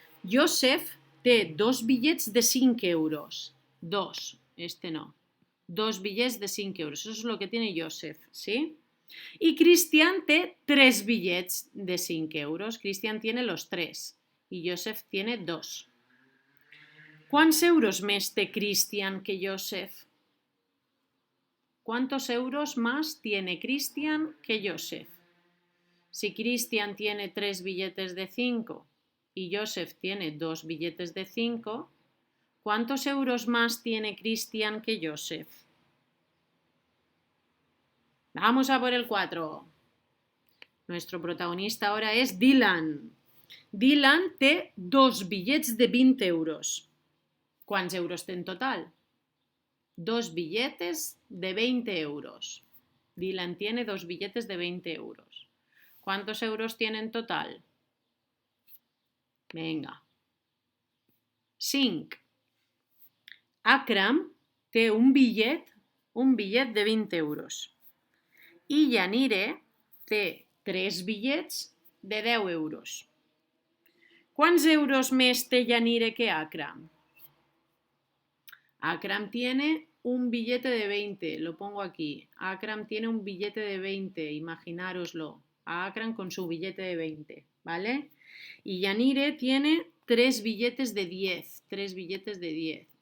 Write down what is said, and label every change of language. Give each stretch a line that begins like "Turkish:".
Catalan: Joseph té 2 bitllets de 5 euros.
Spanish: 2, este no. 2 billets de 5 euros. Eso es lo que tiene Joseph, ¿sí? Y Cristian
Catalan: té 3 billets de 5 euros.
Spanish: Cristian tiene los 3 y Joseph tiene 2. ¿Cuántos euros
Catalan: més té
Spanish: Cristian que Joseph? ¿Cuántos euros más tiene Cristian que Joseph? Si Cristian tiene 3 billetes de 5 y Joseph tiene 2 billetes de 5, ¿cuántos euros más tiene Cristian que Joseph? Vamos a por el 4. Nuestro protagonista ahora es Dylan.
Catalan: Dylan té 2 bitllets de 20 euros.
Spanish: ¿Cuántos euros té en total? 2 billetes de 20 euros. Dylan tiene 2 billetes de 20 euros. ¿Cuántos euros tiene en total?
Catalan: Venga. 5. Akram té un billet de 20 euros. I Yanire té 3 bitllets de 10 euros.
Spanish: ¿Cuántos euros
Catalan: més té
Spanish: Yanire que Akram? Akram tiene un billete de 20, lo pongo aquí. Akram tiene un billete de 20, imaginároslo. A Akram con su billete de 20, ¿vale? Y Yanire tiene 3 billetes de 10, 3 billetes de 10.